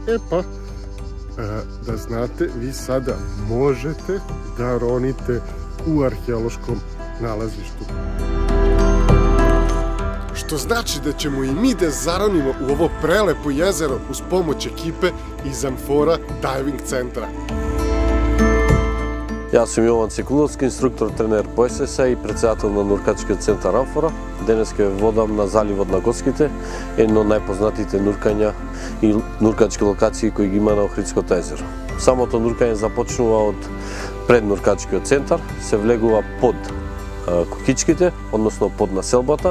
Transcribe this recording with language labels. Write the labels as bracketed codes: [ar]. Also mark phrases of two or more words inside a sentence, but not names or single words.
[sr] Da znate, vi sada možete da ronite u arheološkom nalazištu. Što znači da ćemo i mi da zaronimo u ovo prelepo jezero uz pomoć ekipe iz Amfora Diving centra. [mk] Јас сум Јован Цекуловски, инструктор, тренер по СС и председател на нуркачкиот центар Амфора. Денес ќе водам на заливот на Госките, едно од најпознатите нуркања и нуркачки локации кои ги има на Охридското езеро. Самото нуркање започнува од пред нуркачкиот центар, се влегува под Кокичките, односно под населбата.